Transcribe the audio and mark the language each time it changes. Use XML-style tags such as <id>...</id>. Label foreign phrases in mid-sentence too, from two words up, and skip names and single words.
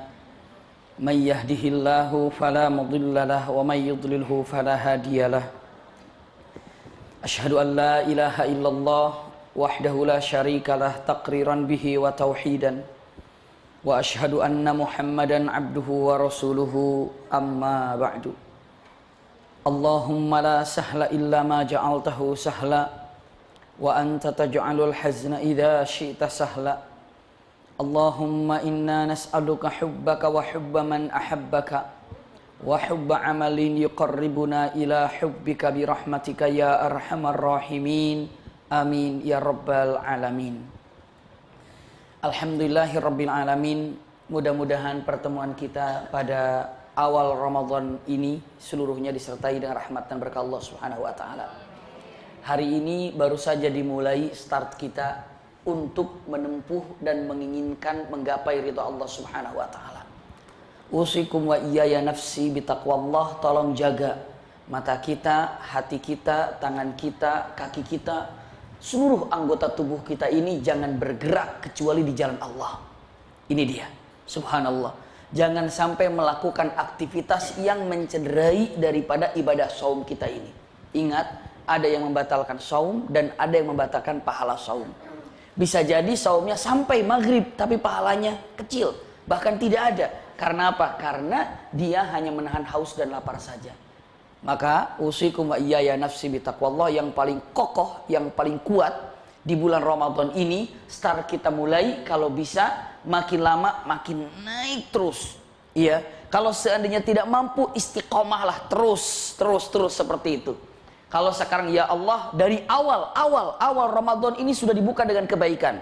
<ar>من يهده الله فلا مضل له ومن يضلل فلا هادي له. أشهد أن لا إله إلا الله وحده لا شريك له تقريرا به وتوحيدا وأشهد أن محمدا عبده ورسوله أما بعد. اللهم لا سهل إلا ما جعلته سهلا وأنت تجعل الحزن إذا شئت سهلا. اللهم إنا نسألك حبك وحب من أحبك وحب عمل يقربنا إلى حبك برحمتك يا أرحم الراحمين. آمين يا رب العالمين. الحمد لله رب العالمين.</ar> <id>Mudah-mudahan pertemuan kita pada awal Ramadan ini seluruhnya disertai dengan rahmat dan berkah Allah</id> <ar>سبحانه وتعالى.</ar> <id>Hari ini baru saja dimulai start kita untuk menempuh dan menginginkan menggapai ridha Allah</id> <ar>سبحانه وتعالى. أوصيكم وإياي نفسي بتقوى الله.</ar> <id>Tolong jaga mata kita, hati kita, tangan kita, kaki kita, seluruh anggota tubuh kita ini jangan bergerak kecuali di jalan Allah. Ini dia, subhanallah. Jangan sampai melakukan aktivitas yang mencederai daripada ibadah saum kita ini. Ingat, ada yang membatalkan saum dan ada yang membatalkan pahala saum. Bisa jadi saumnya sampai maghrib tapi pahalanya kecil, bahkan tidak ada. Karena apa? Karena dia hanya menahan haus dan lapar saja.</id> <ar>Maka أوصيكم وإياي نفسي بتقوى الله,</ar> <id>yang paling kokoh, yang paling kuat di bulan Ramadan ini. Start kita mulai, kalau bisa makin lama makin naik terus. Iya, kalau seandainya tidak mampu, istiqomahlah terus seperti itu. Kalau sekarang</id> <ar>يا الله,</ar> <id>dari awal Ramadan ini sudah dibuka dengan kebaikan.</id>